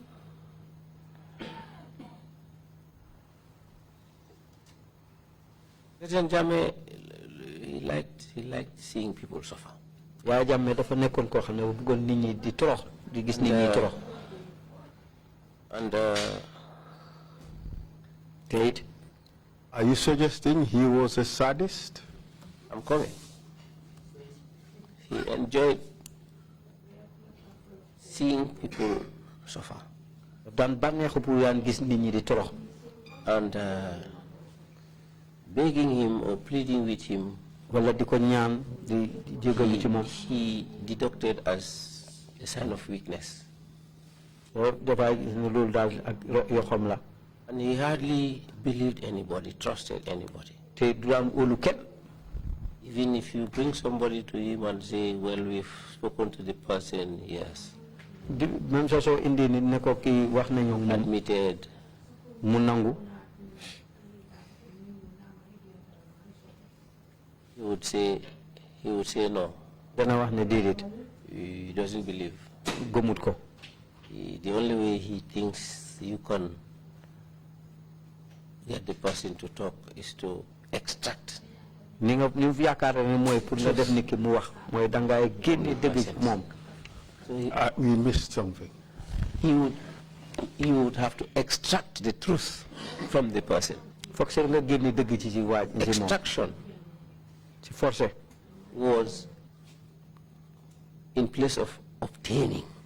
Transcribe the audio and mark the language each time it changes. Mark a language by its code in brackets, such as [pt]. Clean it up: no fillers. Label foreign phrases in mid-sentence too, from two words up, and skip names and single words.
[en] President Jammeh, he liked seeing people suffer. [wo] Yaya Jammeh dafa nekkoon koo xam ne bu bëggoon nit ñi di torox, di gis nit ñi torox. [en] And Kate, are you suggesting he was a sadist? I'm coming. He enjoyed seeing people suffer. [wo] Dan bànneexu pour yaan gis nit ñi di torox. [en] And begging him or pleading with him, [wo] wala di ko ñaan di jégalu ci moom. [en] He deducted as a sign of weakness. [wo] Dafay gis ne loolu daal ak yoxam la. [en] And he hardly believed anybody, trusted anybody. [wo] Te du daan óolu kenn. [en] Even if you bring somebody to him and say, well, we've spoken to the person, yes. [wo] Même soo indi nit ne ko kii wax nañu moom. [en] Admitted. [wo] Mu nangu. [en] He would say no. [wo] Dana wax ne déedéet. [en] He doesn't believe. [wo] Gëmut ko. [en] The only way he thinks you can get the person to talk is to extract. [wo] Ni nga ñu yaakaar ne mooy pour nga def nit ki mu wax mooy dangay génne dëgg moom. [en] We missed something. He would have to extract the truth from the person. Extraction was in place of obtaining.